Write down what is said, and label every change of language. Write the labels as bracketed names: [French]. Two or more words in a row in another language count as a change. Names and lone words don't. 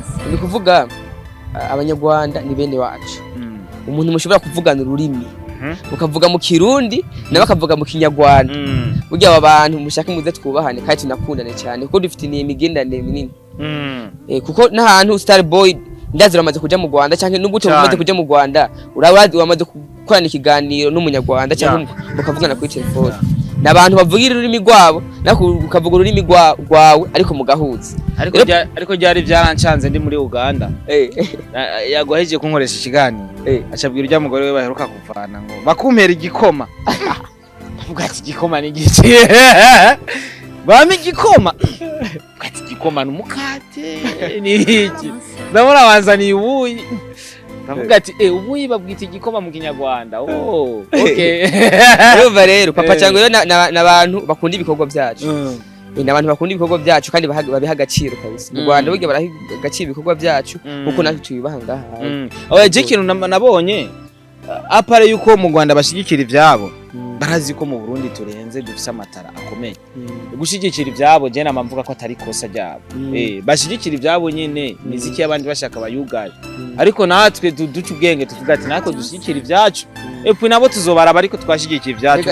[Rundi] ni kuvuga abanyarwanda ni bene wacu umuntu mushobora kuvugana ururimi ukavuga mu Kirundi nawe akavuga mu Kinyarwanda burya aba bantu mushaka muze twubahane kandi tunakundane cyane kuko dufite imigendane minini kuko n'ahantu Star Boy ndazira amaze kuja mu Rwanda canke nubwo umaze kuja mu Rwanda urabazi wamaze gukorana ikiganiro n'umunyarwanda canke mukavugana kuri telefone nabantu bavugira ururimi rwabo nako ukavuga ururimi rwawe ariko mugahuza ariko ryari byarancanze ndi muri Uganda yagoheje kunkoresha ikiganiro acabwira urya mugore we baheruka kuvana ngo bakumpera igikoma avuga ati igikoma ni giki bami igikoma ati igikoma n'umukate ni iki ndabona wanzaniye ubuyi ndavuga ati ubuyi babwita igikoma mu Kinyarwanda okay rero papa cyangwa rero nabantu bakunda ibikorwa byacu nabantu bakunda ibikorwa byacu kandi babiha agaciro kabisa mu Rwanda burya baraha agaciro ibikorwa byacu kuko natwe tubibaha ngaha je kintu nabonye apare yuko mu Rwanda bashigikira ivyabo barazi ko mu Burundi turenze dufise amatara akomeye gushigikira ivyabo je namamvuga ko atari kosa ryabo bashigikira ivyabo nyene miziki y'abandi bashaka bayugaye ariko natwe duca ubwenge tuvuga ati nako dushigikira ivyacu epwe nabo tuzobaraba ariko twashigikira ivyacu